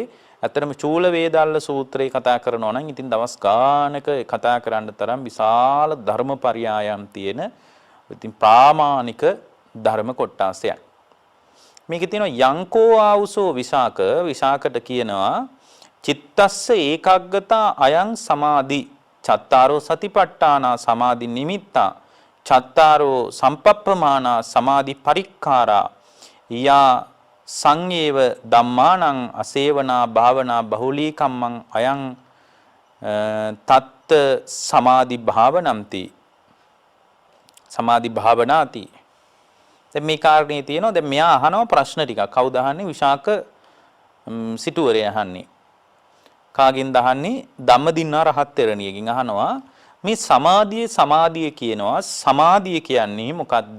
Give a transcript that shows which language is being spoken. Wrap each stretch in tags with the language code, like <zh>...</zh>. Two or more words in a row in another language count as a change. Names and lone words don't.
<si>ඇත්තටම චූල වේදාල සූත්‍රය කතා කරනවා නම් ඉතින් දවස් ගානක කතා කරන්න තරම් විශාල ධර්මපරයයන් තියෙන ඉතින් ප්‍රාමාණික ධර්ම කොටාසයක්. මේකේ තියෙනවා</si> <pi>යංකෝ ආවුසෝ විසාක</pi> <si>විසාකට කියනවා</si> <pi>චිත්තස්ස ඒකග්ගතා අයං සමාධි චත්තාරෝ සතිපට්ඨානා සමාධි නිමිත්තා චත්තාරෝ සම්පප්පමානා සමාධි පරික්ඛාරා යා සංයේව ධම්මානං අසේවනා භාවනා බහුලී කම්මං අයං තත්ත සමාධි භාවනම්ති සමාධි භාවනාති.</pi> <si>දැන් මේ කාරණේ තියෙනවා. දැන් මෙයා අහනවා ප්‍රශ්න ටිකක්. කවුද අහන්නේ? විශාක සිටුවරේ අහන්නේ. කාගෙන්ද අහන්නේ? ධම්මදින්නා රහත් තෙරණියකින් අහනවා මේ සමාධිය කියනවා. සමාධිය කියන්නේ මොකද්ද?</si>